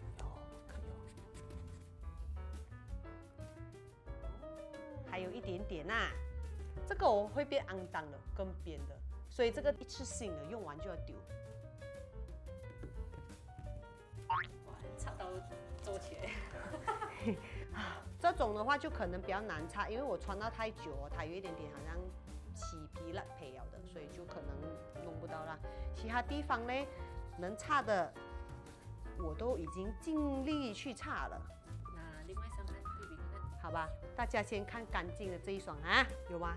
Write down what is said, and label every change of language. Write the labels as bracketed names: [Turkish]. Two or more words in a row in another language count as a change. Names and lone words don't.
[Chinese] 還有一點點啊，這個我會變骯髒的，跟邊的，所以這個一次性的用完就要丟。哇，擦到做起來。這種的話就可能比較難擦，因為我穿到太久，它有一點點好像起皮爛皮了的，所以就可能弄不到啦。其他地方呢，能擦的我都已經盡力去擦了。那另外3款對比看，好吧，大家先看乾淨的這一雙啊，有嗎？